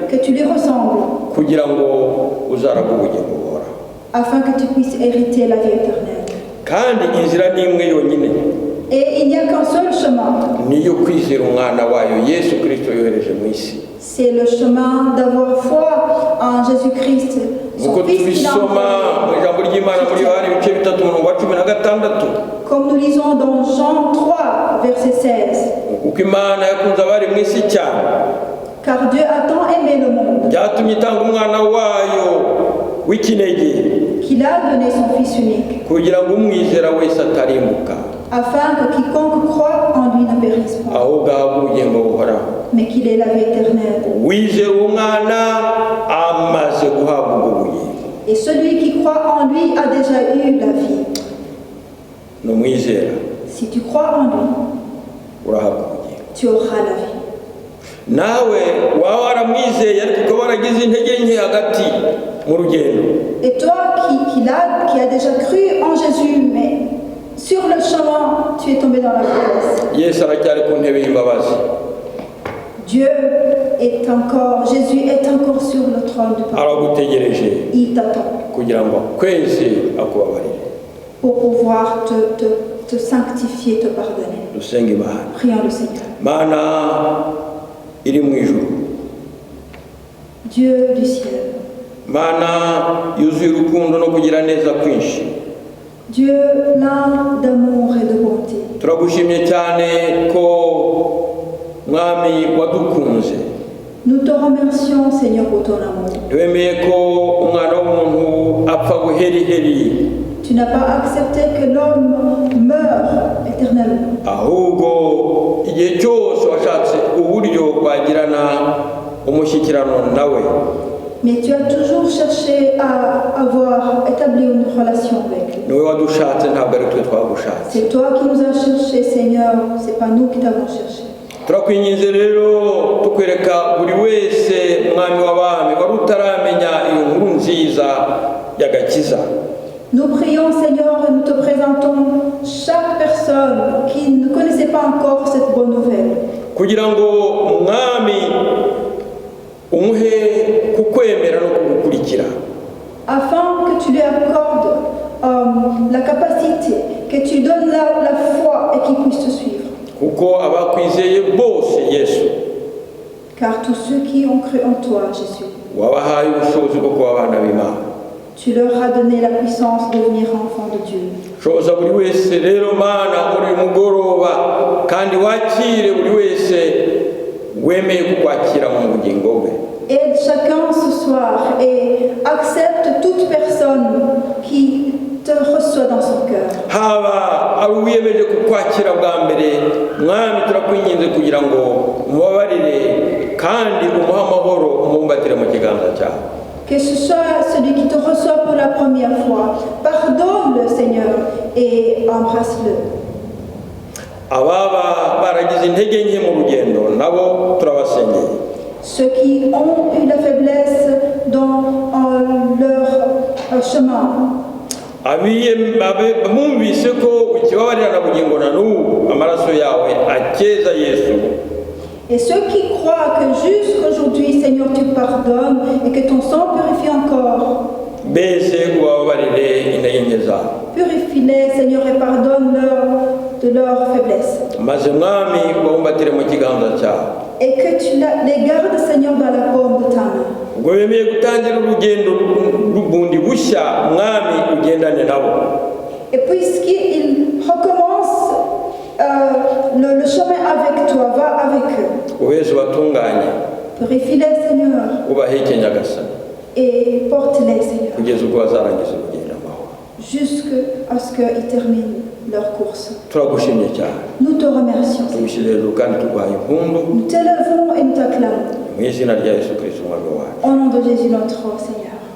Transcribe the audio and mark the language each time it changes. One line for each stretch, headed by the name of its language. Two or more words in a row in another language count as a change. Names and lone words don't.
French: que tu lui ressembles,
Kinyarwanda: kugira ngo uzaraga ubugingo buhoraho.
French: afin que tu puisses hériter la vie éternelle.
Kinyarwanda: kandi inzira ni imwe yonyine,
French: Et il n'y a qu'un seul chemin,
Kinyarwanda: niyo kwizera umwana wayo Yesu Kristo yohereje mu isi.
French: c'est le chemin d'avoir foi en Jésus-Christ, son
Kinyarwanda: nk'uko
French: Fils qu'il a
Kinyarwanda: tubisoma mu
French: envoyé.
Kinyarwanda: ijambo ry'Imana muri Yohana ibice 3:16,
French: Comme nous lisons dans Jean 3, verset 16.
Kinyarwanda: kuko Imana yakunze abari mu isi cyane
French: Car Dieu a tant aimé le monde
Kinyarwanda: byatumye itanga umwana wayo w'ikinege,
French: qu'il a donné son Fils unique,
Kinyarwanda: kugira ngo umwizera wese atarimbuka,
French: afin que quiconque croit en lui ne périsse pas,
Kinyarwanda: ahubwo ahabwe ubugingo buhoraho.
French: mais qu'il ait la vie éternelle.
Kinyarwanda: wizera umwana amaze guhabwa ubwo bugingo.
French: Et celui qui croit en lui a déjà eu la vie.
Kinyarwanda: ni umwizera
French: Si tu crois en lui,
Kinyarwanda: urahabwa ubugingo.
French: tu auras la vie.
Kinyarwanda: nawe waba waramwizeye ariko ukaba waragize intege nke hagati mu rugendo,
French: Et toi qui as déjà cru en Jésus, mais sur le chemin, tu es tombé dans la faiblesse.
Kinyarwanda: Yesu aracyari ku ntebe y'imbabazi.
French: Jésus est encore sur le trône du pardon.
Kinyarwanda: aragutegereje
French: Il t'attend
Kinyarwanda: kugira ngo akweze akubabarire.
French: pour pouvoir te sanctifier, te pardonner.
Kinyarwanda: dusenge Imana.
French: Prions le Seigneur.
Kinyarwanda: Mana iri mu ijuru,
French: Dieu du ciel,
Kinyarwanda: Mana yuzuye urukundo no kugira neza kwinshi,
French: Dieu plein d'amour et de bonté,
Kinyarwanda: turagushimye cyane ko mwami wadukunze,
French: nous te remercions, Seigneur, pour ton amour.
Kinyarwanda: wemeye ko umwana w'umuntu apfa buheriheri,
French: Tu n'as pas accepté que l'homme meure éternellement,
Kinyarwanda: ahubwo igihe cyose washatse uburyo twagirana umushyikirano nawe.
French: mais tu as toujours cherché à avoir établi une relation avec lui.
Kinyarwanda: niwe wadushatse, ntabwo ari twe twagushatse.
French: C'est toi qui nous as cherchés, Seigneur, c'est pas nous qui t'avons cherché.
Kinyarwanda: turakwinginze rero tukwereka buri wese mwami w'abami wari utaramenya iyo nkuru nziza y'agakiza,
French: Nous prions, Seigneur, et nous te présentons chaque personne qui ne connaissait pas encore cette bonne nouvelle,
Kinyarwanda: kugira ngo mwami umuhe kukwemera no kugukurikira,
French: afin que tu lui que tu donnes la foi et qu'ils puissent te suivre.
Kinyarwanda: kuko abakwizeye bose Yesu
French: Car tous ceux qui ont cru en toi, Jésus,
Kinyarwanda: wabahaye ubushobozi bwo kuba abana b'Imana.
French: tu leur as donné la puissance de devenir enfants de Dieu.
Kinyarwanda: shoboza buri wese rero Mana muri mugoroba kandi wakire buri wese wemeye kukwakira mu bugingo bwe.
French: Aide chacun ce soir et accepte toute personne qui te reçoit dans son cœur.
Kinyarwanda: haba ari uwiyemeje kukwakira bwa mbere mwami turakwinginze kugira ngo umubabarire kandi umuhe amahoro umumbatire mu kiganza cyawe.
French: Que ce soit celui qui te reçoit pour la première fois, pardonne-le Seigneur et embrasse-le.
Kinyarwanda: ababa baragize intege nke mu rugendo nabo turabasengeye.
French: Ceux qui ont eu la faiblesse dans leur chemin,
Kinyarwanda: bumvise ko ukibabarira na bugingo na n'ubu amaraso yawe akeza Yesu.
French: et ceux qui croient que jusqu'aujourd'hui, Seigneur, tu pardonnes et que ton sang purifie encore,
Kinyarwanda: mbese ubabarire intege nke zabo,
French: purifie-les, Seigneur, et pardonne-leur de leur faiblesse.
Kinyarwanda: maze mwami ubumbatire mu kiganza cyawe.
French: Et que tu les gardes, Seigneur, dans la paume de ta main.
Kinyarwanda: ubwo bemeye gutangira urugendo bundi bushya mwami ugendane nabo.
French: Et puisqu'ils recommencent le chemin avec toi, va avec eux.
Kinyarwanda: ubeze ubatunganye
French: Purifie-les, Seigneur,
Kinyarwanda: ubaheke nyagasani
French: et porte-les, Seigneur,
Kinyarwanda: kugeza ubwo bazarangiza urugendo amahoro.
French: jusqu'à ce qu'ils terminent leur course.
Kinyarwanda: turagushimye cyane,
French: Nous te remercions, Seigneur.
Kinyarwanda: tugushyire hejuru kandi tuguhaye impundu
French: Nous t'élevons et nous t'acclamons.
Kinyarwanda: mu izina rya Yesu Kristo umwami wacu.
French: Au nom de Jésus, notre Seigneur.